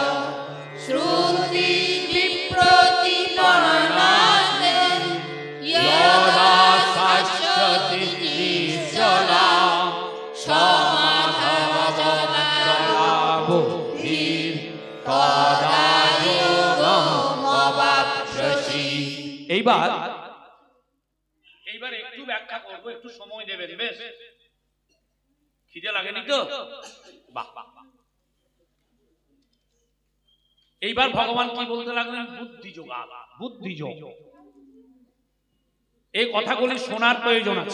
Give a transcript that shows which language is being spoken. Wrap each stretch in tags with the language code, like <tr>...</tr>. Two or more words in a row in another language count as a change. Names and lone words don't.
<sa>श्रुतिविप्रतिपन्नास्ते यदा साश्यति निश्चला समाधवदला बुद्धिः तदा योगमवाप्स्यसि।</sa> <bn>এইবার একটু ব্যাখ্যা করব, একটু সময় দেবেন, বেশ? খিদে লাগেনি তো? বাহ বাহ। এইবার ভগবান কি বলতে লাগলেন? বুদ্ধিযোগ, বুদ্ধিযোগ। এই কথাগুলি শোনার প্রয়োজন আছে।</bn>